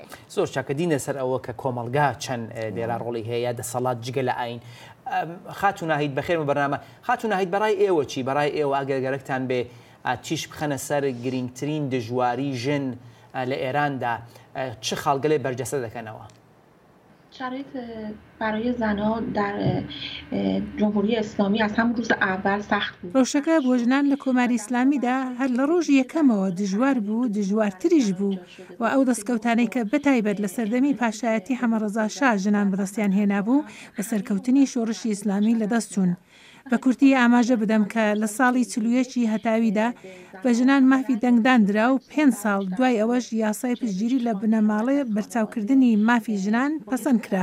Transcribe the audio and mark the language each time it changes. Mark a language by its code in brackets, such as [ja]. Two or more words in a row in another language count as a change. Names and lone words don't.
[ckb] زۆر چاکە دینە سەر ئەوە کە کۆمەلگا چەند لێرا ڕۆڵی هەیە دەسەڵات جگە لە ئاین خاتون ناهید بەخێر بەرنامە خاتون ناهید بەڕای ئێوە چی بەڕای ئێوە ئەگەرگەرەکتان بێ چیش بخەنە سەر گرنگترین دژواری ژن لە ئێراندا چه خاڵگەلێ بەرجەسە دەکەنەوە [fa] شرایط برای زنها در جمهوری اسلامی از همون روز اول سخت بود. [ckb] ڕۆژەکە بۆ ژنان لە کۆماری ئیسلامیدا هەر لە ڕۆژ یەکەمەوە دژوار بوو دژوارتریش بوو و ئەو دەستکەوتانەی کە بەتایبەت لە سەردەمی پاشایەتی حەمەڕەزا شا ژنان بەدەستیان هێنابوو بە سەرکەوتنی شۆڕشی ئیسلامی لەدەست چوون. بە کورتی ئاماژە بدەم کە لە ساڵی 41 هەتاویدا بە ژنان مافی دەنگدان درا و 5 ساڵ دوای ئەوەش یاسای پشتگیری لە بنەماڵێ بەرچاوکردنی مافی ژنان پەسەند کرا.